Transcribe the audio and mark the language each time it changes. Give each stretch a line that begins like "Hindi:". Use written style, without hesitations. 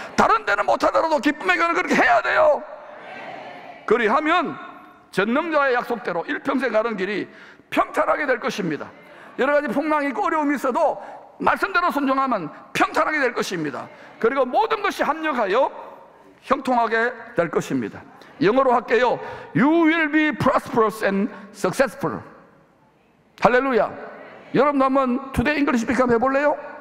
Korean: 다른 데는 못하더라도 기쁨의 교회는 그렇게 해야 돼요. 그리하면 전능자의 약속대로 일평생 가는 길이 평탄하게 될 것입니다. 여러 가지 풍랑이 있고 어려움이 있어도 말씀대로 순종하면 평탄하게 될 것입니다. 그리고 모든 것이 합력하여 형통하게 될 것입니다. 영어로 할게요.
English: You will be prosperous and successful.
Korean: 할렐루야. 여러분 한번
English: 투데이 잉글리시 스피킹
Korean: 한번 해볼래요?